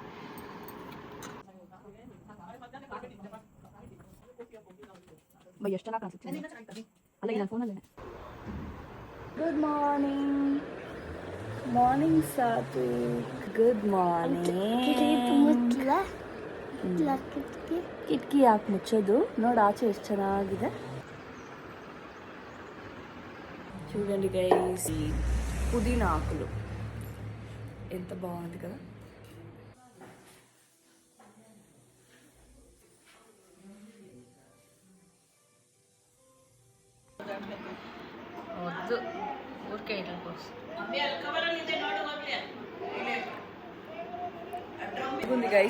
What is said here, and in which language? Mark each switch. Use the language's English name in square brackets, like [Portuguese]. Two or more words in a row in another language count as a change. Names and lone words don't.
[Kannada] ಎಷ್ಟು ಚೆನ್ನಾಗಿ ಕಾಣಿಸುತ್ತೆ ಅಲ್ಲ, ಇಲ್ಲ ಫೋನಲ್ಲೇ. [English] good morning. morning ಸಾತು. good morning. [Kannada] ಕಿಟಕಿ ಯಾಕೆ ಮುಚ್ಚೋದು? ನೋಡು ಆಚೆ ಎಷ್ಟು ಚೆನ್ನಾಗಿದೆ. [Telugu] చూడండి గైస్, పుదీనా ఆకులు ఎంత బాగుంది కదా. వద్దు, ఊరికే ఇట్లా కోసం ఉంది గైస్.